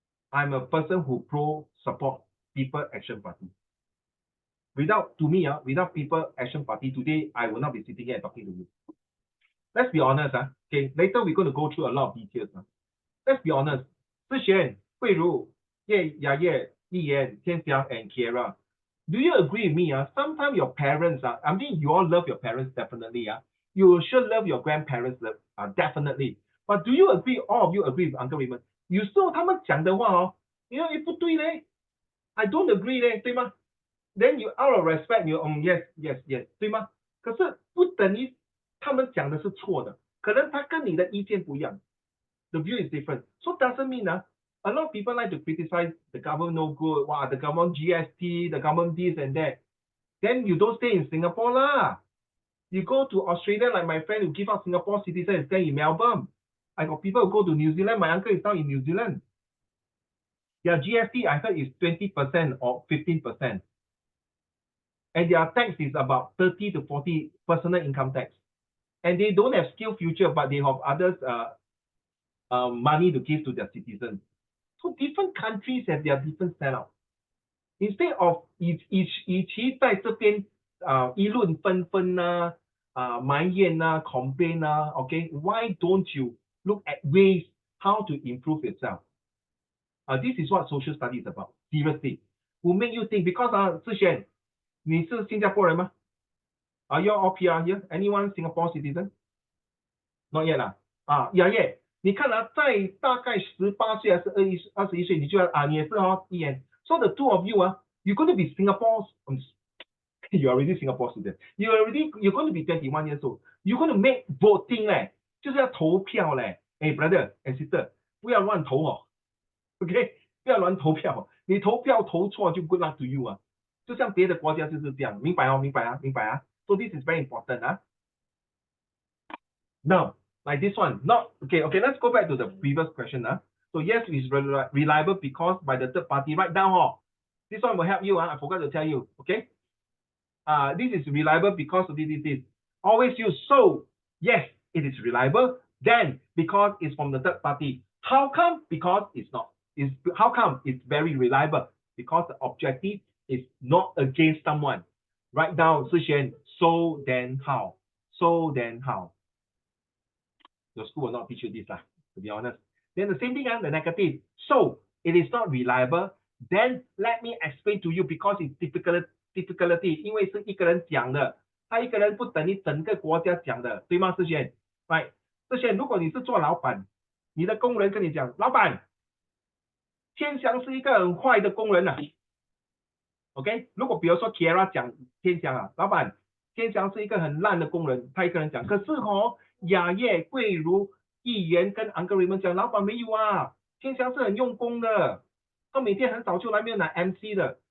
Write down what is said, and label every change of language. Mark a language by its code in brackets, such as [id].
[en] I'm a person who support People Action Party. Without People Action Party, today I will not be sitting here and talking to you. Let's be honest, okay. Later we're going to go through a lot of details. Let's be honest. [zh] 志璇、慧茹、雅叶、丽妍、天祥 and Kiera. [en] Do you agree with me? Sometimes your parents, I mean, you all love your parents definitely. You sure love your grandparents definitely. But do you agree? All of you agree with Uncle Raymond? [zh] 有时候他们讲的话不对嘞 [en] I don't agree [zh] 嘞，对吗 ？ [en] Then you out of respect, you yes， [zh] 对吗？可是不等于他们讲的是错的，可能他跟你的意见不一样。 [en] The view is different, so doesn't mean a lot of people like to criticize the government no good, the government GST, the government this and that. Then you don't stay in Singapore lah. You go to Australia like my friend who give out Singapore citizen and stay in Melbourne. I got people who go to New Zealand. My uncle is now in New Zealand. Yeah, GST I heard is 20% or 15%. and their tax is about 30 to 40 personal income tax. And they don't have skill future, but they have others money to give to their citizens. So different countries have their different setup. Instead of [zh] 与其在这边议论纷纷啊埋怨啊 [en] complain 啊 okay, why don't you look at ways how to improve yourself? This is what social studies is about. Seriously, will make you think because [zh] 志轩，你是新加坡人吗？ [en] Are you all PR here? Anyone Singapore citizen? Not yet 啦。yeah. [zh] 你看在大概18岁还是21岁，你就要你也是一眼。 [en] So the two of you you're going to be Singapore's. You're already Singapore student. You're going to be 21 years old. You're going to make voting [zh] 嘞，就是要投票嘞。 [en] Hey brother and sister， [zh] 不要乱投OK， 不要乱投票。你投票投错就 [en] good luck to you [zh] 就像别的国家就是这样，明白明白啊。 [en] So this is very important Now, like this one, not okay. Let's go back to the previous question So yes, it's reliable because by the third party. Write down This one will help you I forgot to tell you. Okay. This is reliable because of this. Always use so. Yes, it is reliable. Then because it's from the third party. How come? Because it's not. How come it's very reliable? Because the objective is not against someone. Write down, Sixian. So then how? So then how? Your school will not teach you this to be honest. Then the same thing the negative. So it is not reliable. Then let me explain to you because it's difficulty. [zh] 因为是一个人讲的，他一个人不等于整个国家讲的，对吗？志轩 ， [en] right？ [zh] 志轩，如果你是做老板，你的工人跟你讲，老板，天祥是一个很坏的工人OK， 如果比如说 Kiera 讲天祥老板，天祥是一个很烂的工人，他一个人讲，可是雅叶、桂如、议员跟 Uncle Raymond 讲，老板没有天祥是很用功的，他每天很早就来，没有拿 MC 的。